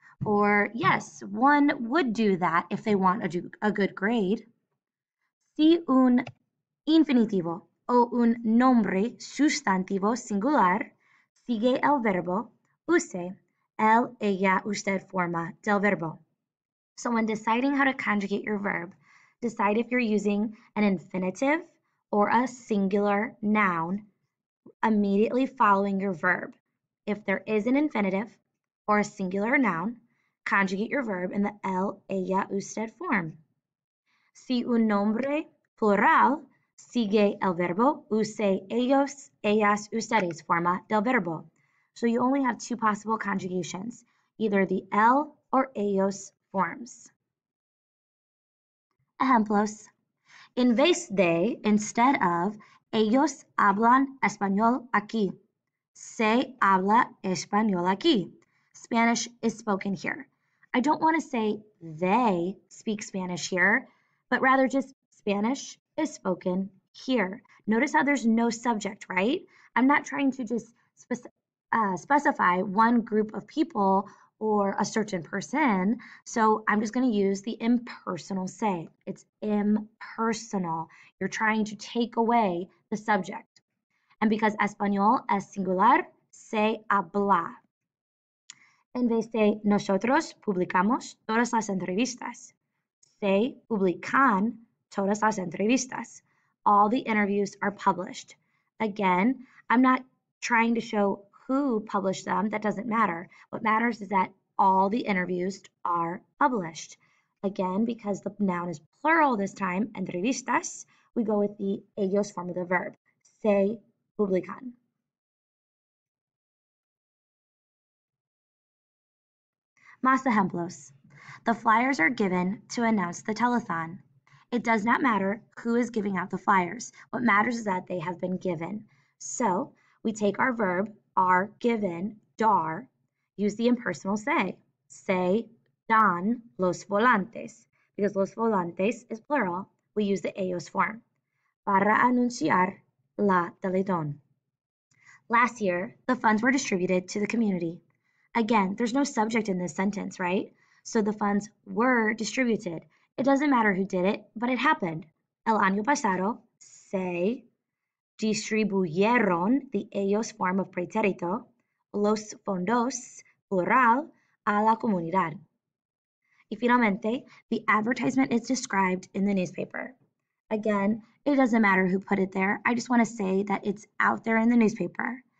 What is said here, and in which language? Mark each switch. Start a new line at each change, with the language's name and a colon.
English: Or yes, one would do that if they want a good grade.
Spanish: Si un infinitivo o un nombre sustantivo singular sigue el verbo, use el, ella, usted forma del verbo.
English: So when deciding how to conjugate your verb, decide if you're using an infinitive or a singular noun immediately following your verb. If there is an infinitive or a singular noun, conjugate your verb in the el, ella, usted form.
Spanish: Si un nombre plural sigue el verbo, use ellos, ellas, ustedes forma del verbo.
English: So you only have two possible conjugations, either the el or ellos forms.
Spanish: Ejemplos. En vez de,
English: instead of,
Spanish: ellos hablan español aquí. Se habla español aquí.
English: Spanish is spoken here. I don't want to say they speak Spanish here, but rather just Spanish is spoken here. Notice how there's no subject, right? I'm not trying to just specify one group of people or a certain person, so I'm just going to use the impersonal se. It's impersonal. You're trying to take away the subject. And because
Spanish: español es singular, se habla. En vez de nosotros publicamos todas las entrevistas, se publican todas las entrevistas.
English: All the interviews are published. Again, I'm not trying to show who published them. That doesn't matter. What matters is that all the interviews are published. Again, because the noun is plural this time, entrevistas, we go with the ellos form of the verb.
Spanish: Se publican. Más ejemplos.
English: The flyers are given to announce the telethon. It does not matter who is giving out the flyers. What matters is that they have been given. So we take our verb, are given, dar, use the impersonal
Spanish: se dan los volantes.
English: Because los volantes is plural, we use the ellos form.
Spanish: Para anunciar la telethon.
English: Last year, the funds were distributed to the community. Again, there's no subject in this sentence, right? So the funds were distributed. It doesn't matter who did it, but it happened.
Spanish: El año pasado se distribuyeron,
English: the ellos form of pretérito,
Spanish: los fondos, plural, a la comunidad. Y finalmente,
English: the advertisement is described in the newspaper. Again, it doesn't matter who put it there. I just want to say that it's out there in the newspaper.